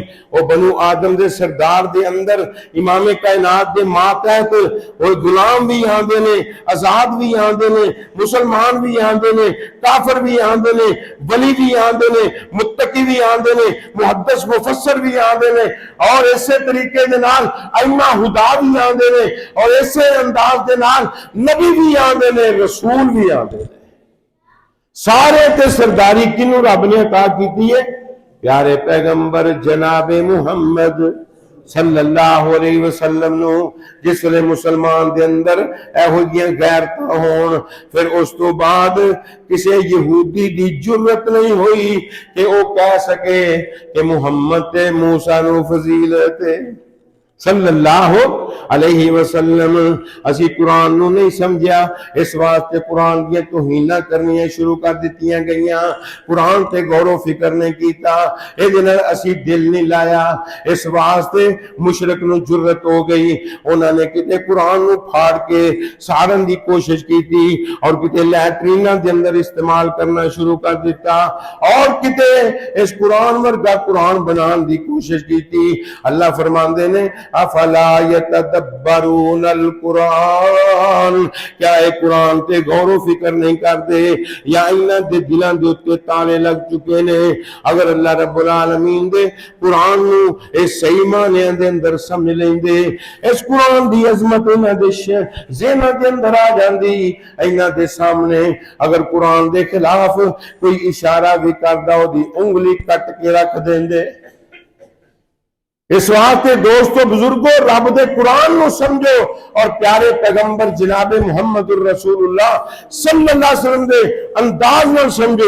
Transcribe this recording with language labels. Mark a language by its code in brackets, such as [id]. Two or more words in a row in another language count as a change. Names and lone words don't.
[pa] اور بنو آدم دے سردار دے اندر امام کائنات دے ماتحت اور غلام بھی آندے نے، آزاد بھی آندے نے، مسلمان بھی آندے نے، کافر بھی آندے نے، ولی بھی آندے نے، متقی بھی آندے نے، محدث مفسر بھی آندے نے، اور اسی طریقے دے نال ائمہ ہدا بھی آندے نے، اور اسی انداز دے نال نبی بھی آندے نے، رسول بھی آندے نے۔ سارے تے سرداری کنوں رب نے عطا کیتی ہے؟ پیارے پیغمبر جناب محمد [ar] صلی اللہ علیہ وسلم [pa] نو، جس لئے مسلمان دے اندر ایہو جیاں غیرتاں ہون، پھر اس تو بعد کسی یہودی دی جرت نہیں ہوئی کہ وہ کہہ سکے کہ محمد تے موسیٰ نو فضیلت [ar] صلی اللہ علیہ وسلم۔ [pa] اسی قرآن نو نہیں سمجھا، اس واسطے قرآن کی توہینہ کرنی شروع کر دیتیاں گئیاں، قرآن تے غور و فکر نہیں کیتا، اے دن اسی دل نہیں لایا، اس واسطے مشرک نو جرت ہو گئی، انہوں نے کتے قرآن نو پھاڑ کے سارن دی کوشش کی تھی، اور کتے لیٹرینہ دے اندر استعمال کرنا شروع کر دیتا، اور کتے اس قرآن ورگا قرآن بنان دی کوشش کی تھی۔ اللہ فرماندے نے [ar] افلا یتدبرون القرآن، [pa] کیا اے قرآن تے غور و فکر نہیں کرتے، یا انہاں دے دلاں دے اوتے تالے لگ چکے نے؟ اگر اللہ رب العالمین دے قرآن نو اس صحیح معنی دے اندر سمجھ لیندے، اس قرآن دی عظمت انہاں دے ذہناں دے اندر آ جاندی، انہاں دے سامنے اگر قرآن دے خلاف کوئی اشارہ بھی کردا او دی انگلی کٹ کے رکھ دیندے۔ اس واسطے دوستو بزرگو، رب دے قرآن نو سمجھو اور پیارے پیغمبر جناب محمد الرسول اللہ [ar] صلی اللہ علیہ وسلم [pa] دے انداز نو سمجھو۔